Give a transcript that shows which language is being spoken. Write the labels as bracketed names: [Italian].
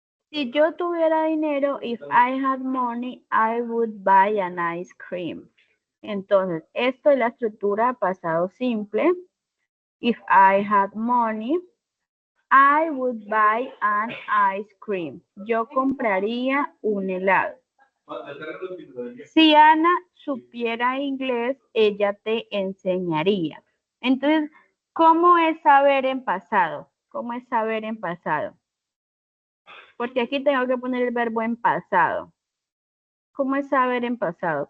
[Spanish] Si yo tuviera dinero, [English] if I had money, I would buy an ice cream. [Spanish] Entonces, esto es la estructura pasado simple. [English] If I had money, I would buy an ice cream. [Spanish] Yo compraría un helado. Si Ana supiera inglés, ella te enseñaría. Entonces, ¿cómo es saber en pasado? ¿Cómo es saber en pasado? Porque aquí tengo que poner el verbo en pasado. ¿Cómo es saber en pasado?